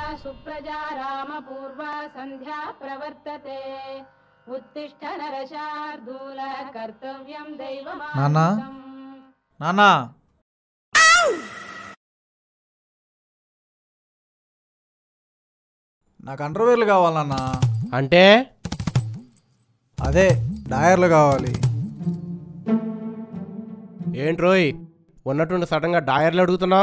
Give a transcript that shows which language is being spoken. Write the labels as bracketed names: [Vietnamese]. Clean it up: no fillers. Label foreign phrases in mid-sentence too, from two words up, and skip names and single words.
[Sanskrit] सुप्रजा रामपूर्वा संध्या प्रवर्तते उत्तिष्ठ नरशार्दूल कर्तव्यं दैवमानुषम् [Telugu] नाना నాకు అండర్వేర్లు కావాలన్నా. అంటే అదే డయర్లు కావాలి. ఏంట్రోయ్ ఉన్నట్టుండి సడన్గా డయర్లు అడుగుతున్నావు?